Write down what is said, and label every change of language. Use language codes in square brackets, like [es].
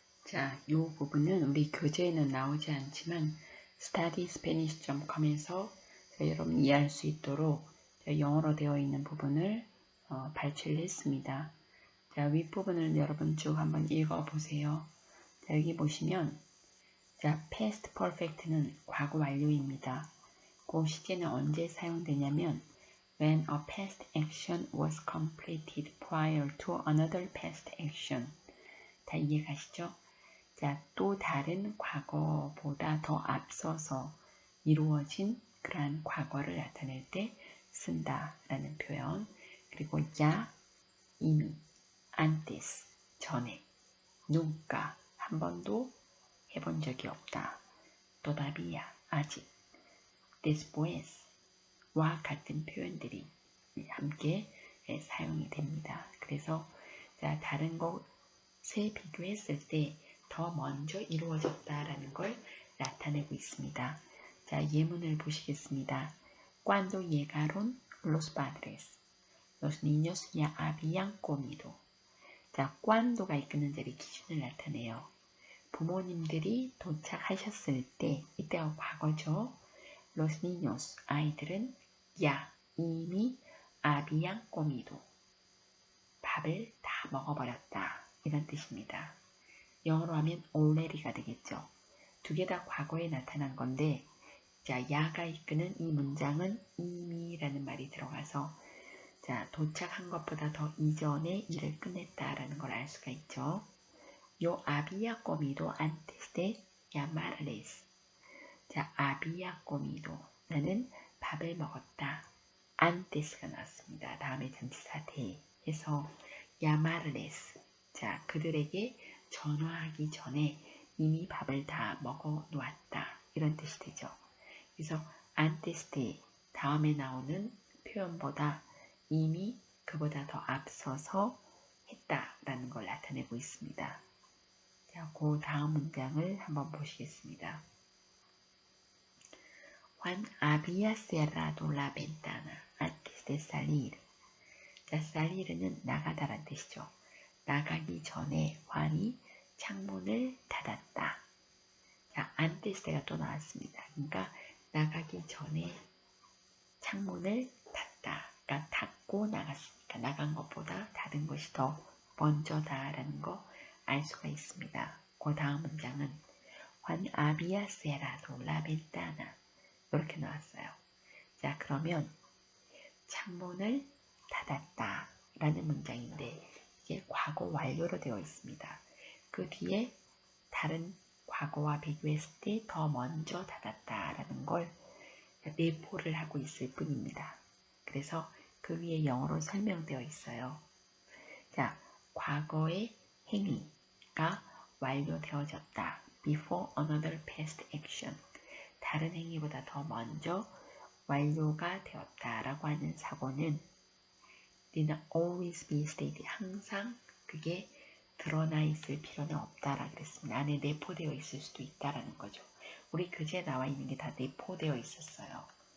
[ko] 자, 이 부분은 우리 교재에는 나오지 않지만 studyspanish.com에서 여러분 이해할 수 있도록 영어로 되어 있는 부분을 발췌를 했습니다. 자, 윗부분을 여러분 쭉 한번 읽어보세요. 자, 여기 보시면 자, past perfect는 과거 완료입니다. 그 시제는 언제 사용되냐면 [en] when a past action was completed prior to another past action. [ko] 다 이해가시죠? 자, 또 다른 과거보다 더 앞서서 이루어진 그러한 과거를 나타낼 때 쓴다라는 표현. 그리고 ya, 이미, antes, 전에, nunca, 한 번도 해본 적이 없다. todavía, 아직, después, 와 같은 표현들이 함께 사용이 됩니다. 그래서 자, 다른 것에 비교했을 때 더 먼저 이루어졌다라는 걸 나타내고 있습니다. 자, 예문을 보시겠습니다. [es] Cuando llegaron los padres, los niños ya habían comido. [ko] 자, cuando가 이끄는 자리 기준을 나타내요. 부모님들이 도착하셨을 때, 이때가 과거죠. [es] Los niños, [ko] 아이들은 [es] ya, 이미 habían comido. [ko] 밥을 다 먹어버렸다. 이런 뜻입니다. 영어로 하면 already가 되겠죠. 두 개 다 과거에 나타난 건데 자, 야가 이끄는 이 문장은 이미라는 말이 들어가서 자, 도착한 것보다 더 이전에 일을 끝냈다라는 걸 알 수가 있죠. [es] 요 había comido antes de llamarles. [ko] 자, [es] había comido. [ko] 나는 밥을 먹었다. antes가 나왔습니다. 다음에 전치사 대 해서 llamarles. 자, 그들에게 전화하기 전에 이미 밥을 다 먹어 놓았다. 이런 뜻이 되죠. 그래서 antes de 다음에 나오는 표현보다 이미 그보다 더 앞서서 했다라는 걸 나타내고 있습니다. 자, 그 다음 문장을 한번 보시겠습니다. [es] Juan había cerrado la ventana antes de salir. [ko] 자, salir는 나가다란 뜻이죠. 나가기 전에 Juan이 창문을 닫았다. 자, antes가 또 나왔습니다. 그러니까 나가기 전에 창문을 닫다. 그러니까 닫고 나갔으니까 나간 것보다 닫은 것이 더 먼저다라는 거 알 수가 있습니다. 그 다음 문장은 [es] Juan había cerrado la ventana. [ko] 이렇게 나왔어요. 자, 그러면 창문을 닫았다 라는 문장인데 이게 과거 완료로 되어 있습니다. 그 뒤에 다른 과거와 비교했을 때 더 먼저 닫았다 라는 걸 내포를 하고 있을 뿐입니다. 그래서 그 위에 영어로 설명되어 있어요. 자, 과거의 행위가 완료되어졌다. [en] Before another past action. [ko] 다른 행위보다 더 먼저 완료가 되었다라고 하는 사고는 [en] did not always be stated. [ko] 항상 그게 드러나 있을 필요는 없다라고 그랬습니다. 안에 내포되어 있을 수도 있다라는 거죠. 우리 교재에 나와 있는 게 다 내포되어 있었어요.